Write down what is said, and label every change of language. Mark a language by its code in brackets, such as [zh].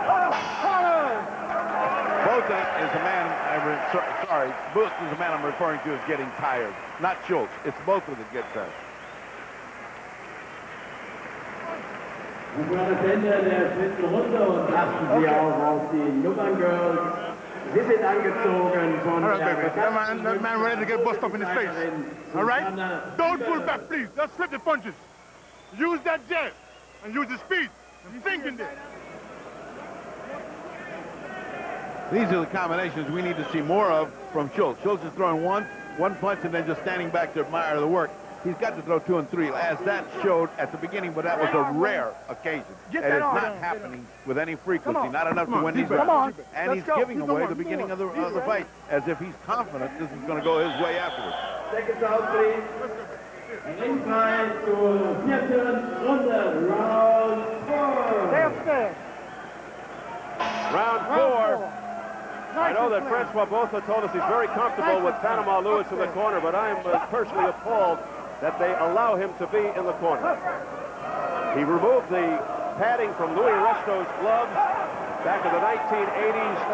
[en] Botha is a man, Botha is a man I'm referring to as getting tired. Not Schulz. It's Botha that gets tired. [de] Und vor das Ende der dritten Runde und achten Sie auch auf die Nummerngirls. Sie sind angezogen von [en] All right, baby. That man ready to get bust up in his face. All right? Don't pull back, please. Let's flip the punches. Use that jab and use the speed. And think in there. These are the combinations we need to see more of from Schulz. Schulz is throwing one punch and then just standing back to admire the work. He's got to throw 2 and 3, as that showed at the beginning, but that was a rare occasion. And it's not happening with any frequency, not enough to win these rounds. And he's giving away the beginning of the fight, as if he's confident this is going to go his way afterwards. Seconds out, please. [de] Ringfrei zur vierten Runde, [en] Round 4. Round 4. I know that Francois Botha told us he's very comfortable with Panama Lewis in the corner, but I am personally appalled that they allow him to be in the corner. He removed the padding from Louis Resto's gloves back in the 1980s.